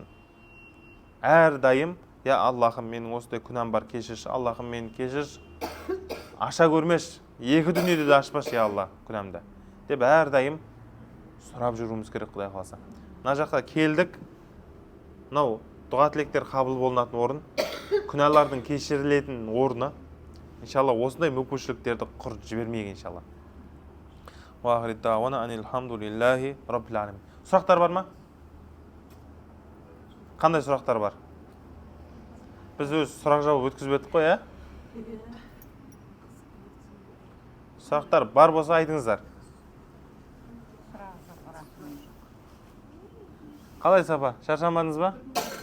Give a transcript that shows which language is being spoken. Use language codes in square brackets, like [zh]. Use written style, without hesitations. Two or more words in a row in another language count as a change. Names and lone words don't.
[kk] Әрдайым, Аллахым, менің осындай күнәм бар, кешірші, Аллахым, мені кешірші, аша көрмеш, екі дүниеде де ашпаш, Алла, күнәмді деп әрдайым сұрап жүруіміз керек, Құдай қаласа. Мына жақта келдік, мынау дұға тілектер қабыл болатын орын, күнәлардың кешірілетін орны. Иншалла осындай мүмкіншіліктерді құрып жібермейік иншалла. [ar] وآخر دعوانا أن الحمد لله رب العالمين. [kk] Сұрақтар бар ма? Қандай сұрақтар бар? Біз өз сұрақ жауап өткізіп өттік қой, ә? Сұрақтар бар болса айтыңыздар. Қалай Сапа? Шаршамадыңыз ба?